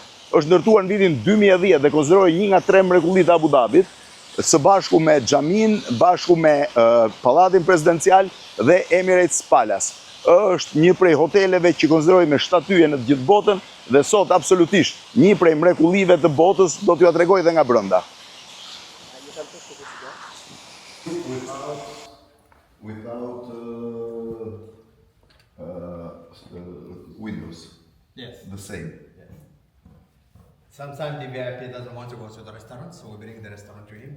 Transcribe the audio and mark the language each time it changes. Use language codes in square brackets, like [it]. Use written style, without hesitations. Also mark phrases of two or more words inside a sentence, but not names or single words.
[sq] Është ndërtuar në vitin 2010 dhe konsiderohet një nga 3 mrekullitë e Abu Dhabit, së bashku me xhamin, bashku me pallatin presidencial dhe Emirates Palace. Është një prej hoteleve që konsiderohet me shtatyje në të gjithë botën dhe sot absolutisht një prej mrekullive të botës, do t'ju tregoj edhe nga brenda. [en] Without windows. Yes. The same. Yes. Sometimes the VIP doesn't want to go to the restaurant, so we bring the restaurant to him.